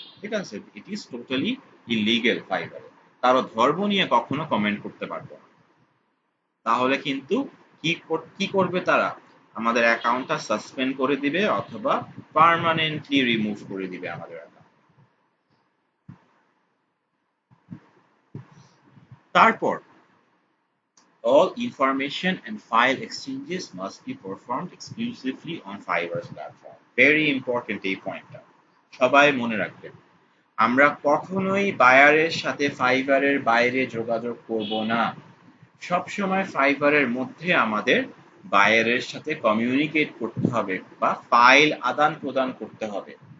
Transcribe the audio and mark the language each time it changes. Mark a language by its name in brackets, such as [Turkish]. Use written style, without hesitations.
[Bangla] ঠিক আছে, [English] it is totally illegal [Bangla] ফাইবারে। কারো ধর্ম নিয়ে কখনো কমেন্ট করতে পারবো না, তাহলে কিন্তু কি করবে তারা, আমাদের অ্যাকাউন্টটা সাসপেন্ড করে দিবে অথবা পার্মানেন্টলি রিমুভ করে দিবে আমাদের অ্যাকাউন্ট। তারপর [English] all information and file exchanges must be performed exclusively on Fiverr's platform. Very important [Bangla] এই পয়েন্টটা, সবাই মনে রাখবেন। আমরা কখনোই বায়ারের সাথে ফাইবারের বাইরে যোগাযোগ করব না, সব সময় ফাইবারের মধ্যে আমাদের বায়ারের সাথে কমিউনিকেট করতে হবে বা ফাইল আদান প্রদান করতে হবে।